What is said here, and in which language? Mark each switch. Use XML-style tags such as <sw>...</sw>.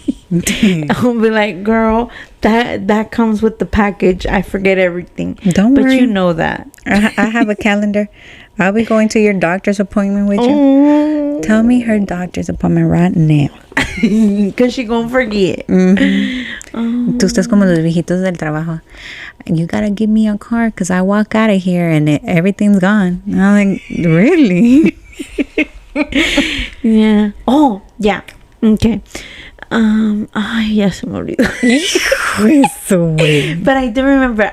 <en>I'll be like, girl, that comes with the package. I forget everything. Don't worry. But you know that. I have a calendar. I'll be going to your doctor's appointment with you. Tell me her doctor's appointment right now. Because she gonna forget.</en> <es>Tú estás como los viejitos del trabajo.</es> <en>You gotta give me a car because I walk out of here and everything's gone. And I'm like, really? Yeah. Oh, yeah. Okay.</en> <es>Ya se me olvidó.</es> <en>But I do remember.</en>